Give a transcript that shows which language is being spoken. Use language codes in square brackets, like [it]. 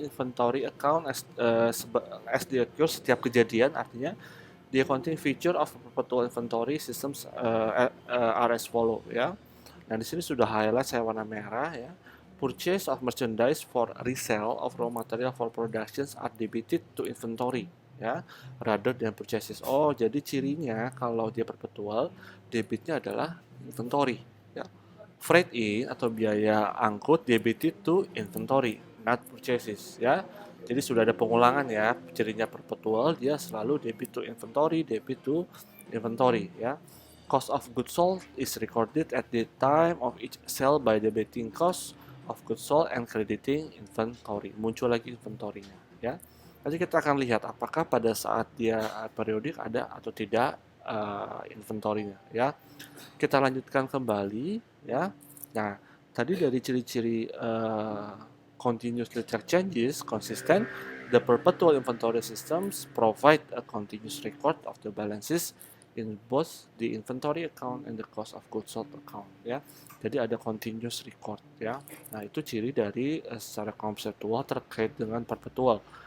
[en] Inventory account as the occurs [id] setiap kejadian, artinya [en] the accounting feature of perpetual inventory systems are as follow ya. [id] Nah, di sini sudah highlight saya warna merah ya. [en] Purchase of merchandise for resale of raw material for productions are debited to inventory ya, rather than purchases. [id] Oh, jadi cirinya kalau dia perpetual, debitnya adalah inventory ya. [en] Freight in [id] atau biaya angkut [en] debited to inventory, not purchases ya. [id] Jadi sudah ada pengulangan ya, cirinya perpetual dia selalu [en] debit to inventory, debit to inventory [id] ya. [en] Cost of goods sold is recorded at the time of each sale by debiting cost of goods sold and crediting inventory. [id] Muncul lagi inventory-nya ya. Nanti kita akan lihat apakah pada saat dia periodik ada atau tidak inventory-nya ya. Kita lanjutkan kembali ya. Nah, tadi dari ciri-ciri [en] continuously track changes, consistent, the perpetual inventory systems provide a continuous record of the balances in both the inventory account and the cost of goods sold account ya. [id] Jadi ada continuous record ya. Nah, itu ciri dari secara konseptual terkait dengan perpetual.